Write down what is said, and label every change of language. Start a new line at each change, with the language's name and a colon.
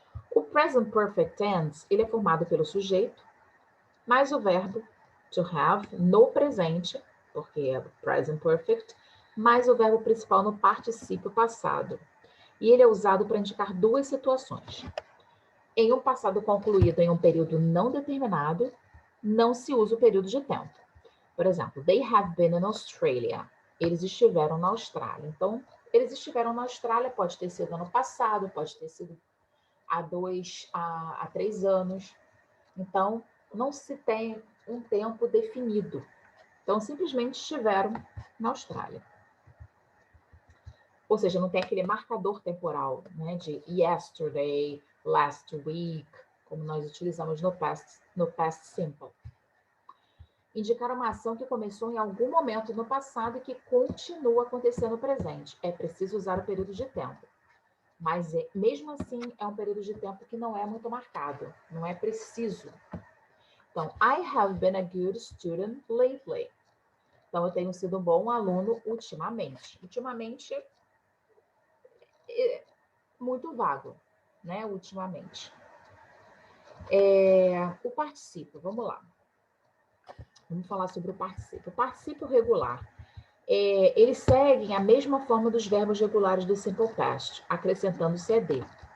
Portuguese: O present perfect tense, ele é formado pelo sujeito, mais o verbo to have no presente, porque é present perfect, mais o verbo principal no particípio passado. E ele é usado para indicar duas situações. Em um passado concluído em um período não determinado, não se usa o período de tempo. Por exemplo,
English: they have been in Australia.
Portuguese: Eles estiveram na Austrália. Então, eles estiveram na Austrália, pode ter sido ano passado, pode ter sido há 3 anos. Então, não se tem um tempo definido. Então, simplesmente estiveram na Austrália. Ou seja, não tem aquele marcador temporal, né, de yesterday, last week, como nós utilizamos no past simple. Indicar uma ação que começou em algum momento no passado e que continua acontecendo no presente. É preciso usar o período de tempo. Mas, mesmo assim, é um período de tempo que não é muito marcado. Não é preciso.
English: Então, I have been a good student lately.
Portuguese: Então, eu tenho sido um bom aluno ultimamente. Ultimamente, é muito vago, né? Ultimamente. O particípio, vamos lá. Vamos falar sobre o particípio. O particípio regular, eles seguem a mesma forma dos verbos regulares do simple past, acrescentando -ed.